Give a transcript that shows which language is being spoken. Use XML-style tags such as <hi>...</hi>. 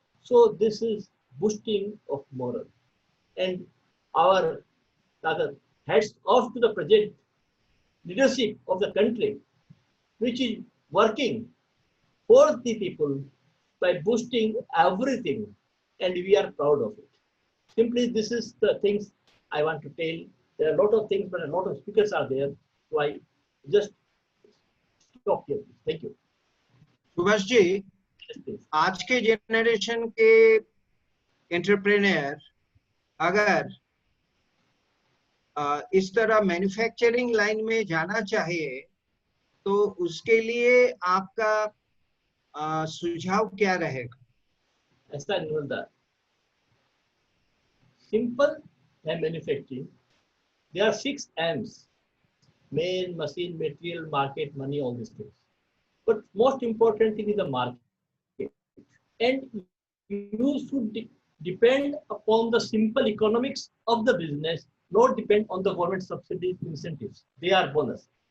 <en>So this is boosting of morale. And our rather hats off to the present leadership of the country, which is working for the people by boosting everything, and we are proud of it. Simply, this is the things I want to tell. There are a lot of things, but a lot of speakers are there, so I just stop here. Thank you.</en> <hi>Subhash ji, आज के generation के entrepreneur अगर इस तरह manufacturing line में जाना चाहिए तो उसके लिए आपका सुझाव क्या रहेगा? ऐसा नहीं होता.</hi> <en>Simple and manufacturing. There are 6 M's. main machine, material, market, money, all these things. But most important thing is the market. And you should depend upon the simple economics of the business, not depend on the government subsidies, incentives. They are bonus.</en>